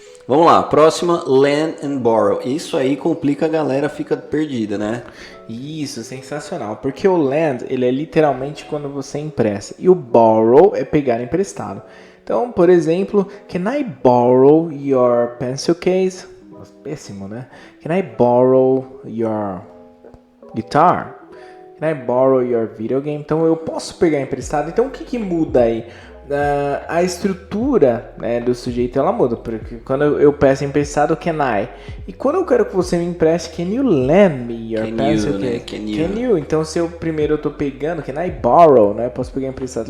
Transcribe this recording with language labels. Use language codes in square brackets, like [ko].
[pt] Vamos lá, próxima, lend and borrow. Isso aí complica a galera, fica perdida, né? Isso, sensacional. Porque o lend, ele é literalmente quando você empresta. E o borrow é pegar emprestado. Então, por exemplo, [en] can I borrow your pencil case? [pt] Péssimo, né? [en] Can I borrow your guitar? Can I borrow your video game? [pt] Então, eu posso pegar emprestado. Então, o que muda aí? A estrutura, né, do sujeito ela muda, porque quando eu peço emprestado, can I? E quando eu quero que você me empreste, [en] can you lend me your pencil case? Né? Can you? [pt] Então, se eu primeiro eu tô pegando, can I borrow, né? Posso pegar emprestado.